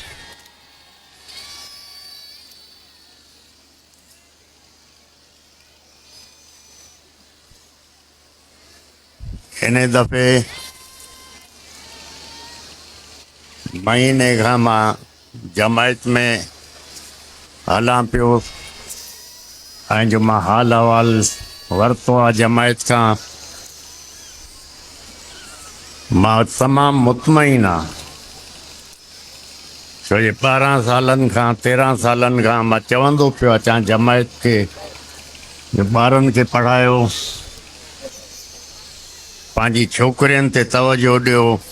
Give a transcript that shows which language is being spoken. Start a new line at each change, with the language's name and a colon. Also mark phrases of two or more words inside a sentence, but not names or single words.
Sindhi: ان دفعے مہینے کھاں ماں جماعت میں ہلاں پیو ऐं जो मां हाल अहवाल वरितो आहे जमायत खां, मां तमामु मुतमइन आहियां. छो जे 12 सालनि खां 13 सालनि खां मां चवंदो पियो अचां जमायत खे, जो ॿारनि खे पढ़ायो, पंहिंजी छोकिरियुनि ते तवजो ॾियो.